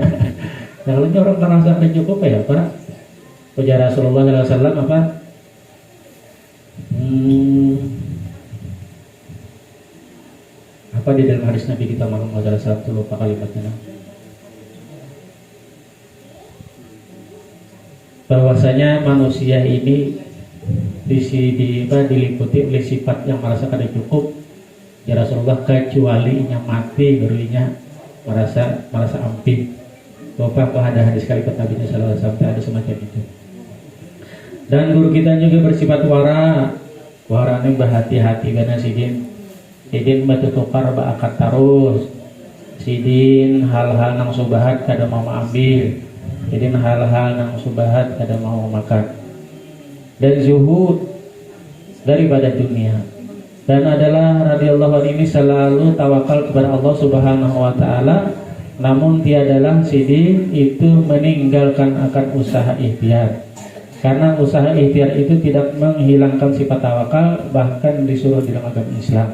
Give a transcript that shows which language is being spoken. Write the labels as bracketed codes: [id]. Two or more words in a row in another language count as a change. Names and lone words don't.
[bjn] Nah kalau orang merasa cukup ya Pak, ujar Rasulullah SAW apa? [id] Apa di dalam hadis Nabi kita Muhammad SAW, lupa kalimatnya. Bahwasanya manusia ini diliputi oleh sifat yang merasa kada cukup. [ar] يا رسول الله, [bjn] kecuali yang mati barunya merasa ampin. [id] Bapak ada hadis kalimat Nabi [ar] صلى الله عليه وسلم [id] ada semacam itu. [bjn] Dan guru kita juga bersifat wara ini berhati-hati karena sidin bertukar baakat terus. Sidin hal-hal nang subahat kada mau ambil, Jadi hal-hal yang subahat kada mau makan. [id] Dan zuhud daripada dunia. Dan adalah [ar] رضي الله عنه [id] ini selalu tawakal kepada [ar] الله سبحانه وتعالى, [id] namun tiadalah sidin itu meninggalkan akan usaha ikhtiar. Karena usaha ikhtiar itu tidak menghilangkan sifat tawakal, bahkan disuruh di dalam agama Islam.